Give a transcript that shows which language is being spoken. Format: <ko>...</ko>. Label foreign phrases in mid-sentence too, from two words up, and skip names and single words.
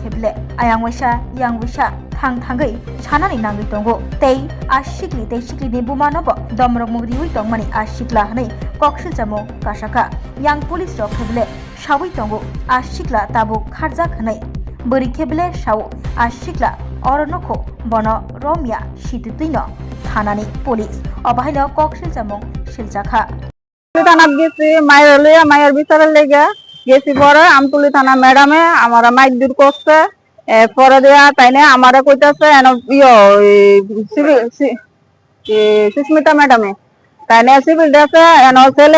<trp>kheble ayang waisa yang wisa thangai sanani nangai tongo tei a shiklite shiklini buma nobo domrok mugri hui tongmani a shikla hone kokshil jamung kasaka yang police rok kheble Shawi tongo ashikla tabu kharjak hanai bori kheble shaw ashikla oronoko bono romia shititino thanani police obahaino kokshil jamung shiljaka</trp> <bn>থানাত গেছি মায়ের লইয়া মায়ের বিচারের লেগে গেছি পরে আমতুলি থানা ম্যাডামে আমারা মাইক দূর করছে পরে দেয়া তাইনে আমারে কইতাছে সুস্মিতা ম্যাডামে তাইনে</bn> <en>civil dresse</en> <bn>ছেলে</bn>